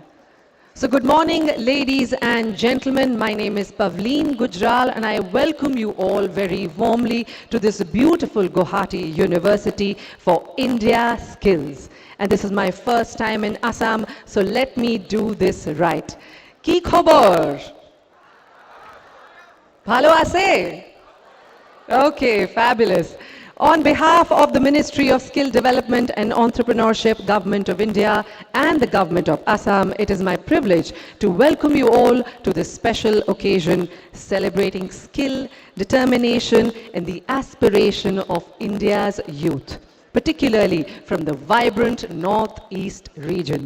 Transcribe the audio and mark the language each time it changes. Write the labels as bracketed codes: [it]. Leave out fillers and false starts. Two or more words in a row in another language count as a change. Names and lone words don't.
[en] So good morning, ladies and gentlemen. My name is Pavleen Gujral and I welcome you all very warmly to this beautiful Gauhati University for Indiaskills. And this is my first time in Assam, so let me do this right. [bn] কি খবর? ভালো আছে? [en] Okay, fabulous. On behalf of the Ministry of Skill Development and Entrepreneurship, Government of India and the Government of Assam, it is my privilege to welcome you all to this special occasion celebrating skill, determination and the aspiration of India's youth, particularly from the vibrant Northeast region.